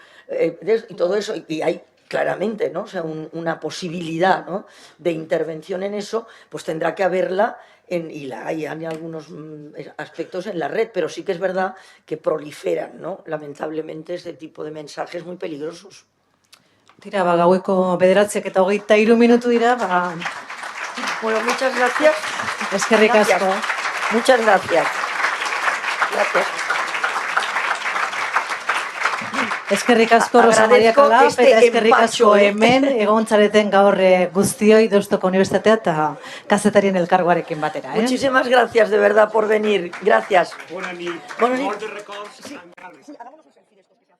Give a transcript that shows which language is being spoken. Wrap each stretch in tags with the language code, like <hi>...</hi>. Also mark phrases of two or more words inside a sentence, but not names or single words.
<es>y todo eso, y hay claramente, ¿no?, o sea, una posibilidad, ¿no?, de intervención en eso, pues tendrá que haberla, y la hay en algunos aspectos en la red, pero sí que es verdad que proliferan, ¿no?, lamentablemente, este tipo de mensajes muy peligrosos.</es> <eu>Tira, gaueko 9:23 minutu dira,</eu> <es>Bueno, muchas gracias.</es> <eu>eskerrik</eu> <es>Gracias.</es> <eu>asko.</eu> <es>Muchas gracias. Gracias.</es> <eu>Eskerrik asko Rosa Maria</eu> <es>Agradezco Calaf, este</es> <eu>eta eskerrik asko</eu> <es>empacho,</es> <eu>hemen egontzareten gaur guztioi Deustuko Unibertsitatea eta kazetarien elkargoarekin batera.</eu> <es>Muchísimas gracias de verdad por venir. Gracias.</es> <ca>Bona nit. Bona nit. Molts records.</ca> <es>Sí, hagámonos un selfie después.</es>